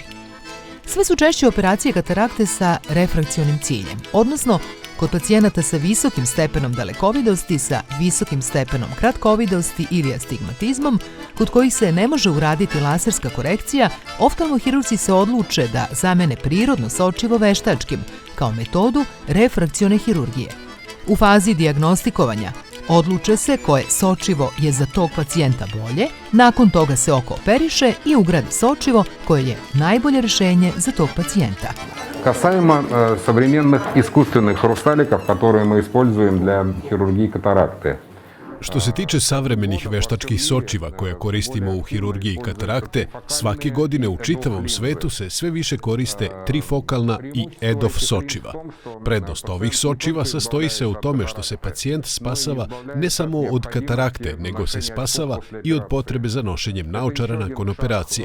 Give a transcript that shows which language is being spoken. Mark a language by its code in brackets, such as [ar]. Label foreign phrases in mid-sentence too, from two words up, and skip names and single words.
[sr] Sve su češće operacije katarakte sa refrakcionim ciljem, odnosno kod pacijenata sa visokim stepenom dalekovidosti, sa visokim stepenom kratkovidosti ili astigmatizmom, kod kojih se ne može uraditi laserska korekcija, oftalmohirurzi se odluče da zamene prirodno sočivo veštačkim, kao metodu refrakcione hirurgije. U fazi dijagnostikovanja odluče se koje sočivo je za tog pacijenta bolje, nakon toga se oko operiše i ugradi sočivo koje je najbolje rešenje za tog pacijenta. [ru] Касаемо современных искусственных хрусталиков, которые мы используем для хирургии катаракты. [sr] Što se tiče savremenih veštačkih sočiva koje koristimo u hirurgiji katarakte, svake godine u čitavom svetu se sve više koriste trifokalna i EDOF sočiva. Prednost ovih sočiva sastoji se u tome što se pacijent spasava ne samo od katarakte, nego se spasava i od potrebe za nošenjem naočara nakon operacije.